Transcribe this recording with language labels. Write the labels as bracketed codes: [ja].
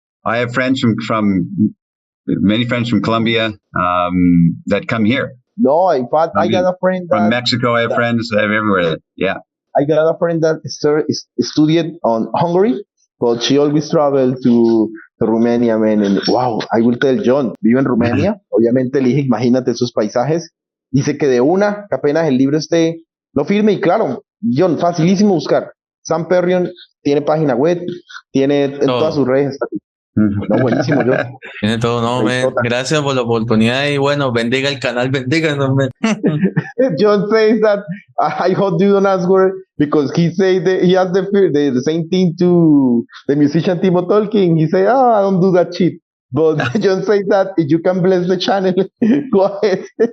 [en] I have friends from many friends from Colombia that come here. No, in fact, I got a friend from Mexico. I have friends everywhere. Yeah. I got a friend that studied on Hungary, but she always traveled to Romania, man. And wow, I will tell Jhon, [es] vive en Rumania. Obviamente elige, imagínate esos paisajes. Dice que de una, que apenas el libro esté, lo firme y claro, Jhon, facilísimo buscar. Zan Perrion tiene página web, tiene en todas sus redes. No, buenísimo, Jhon. Tiene todo, no, man. Gracias por la oportunidad y bueno, bendiga el canal, bendíganos, man. [en] Jhon says that I hope you don't ask her because he said he has the same thing to the musician Timo Tolkien. He said, I don't do that shit. But Jhon says that if you can bless the channel, go ahead.